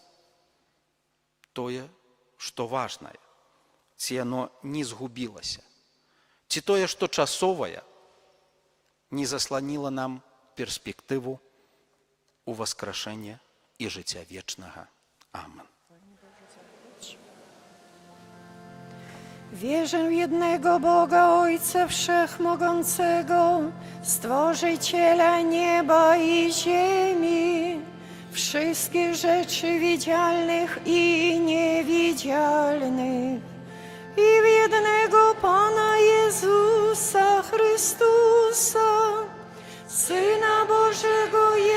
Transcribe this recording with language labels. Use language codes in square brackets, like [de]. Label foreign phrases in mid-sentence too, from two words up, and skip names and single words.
[be] Тое, што важнае, ці яно не згубілася, ці тое, што часовае, не засланіла нам перспектыву ўваскрашэння і жыцця вечнага. Амен. [pl] Wierzę w jednego Boga, Ojca Wszechmogącego, Stworzyciela nieba i ziemi, wszystkich rzeczy widzialnych i niewidzialnych, i w jednego Pana Jezusa Chrystusa, Syna Bożego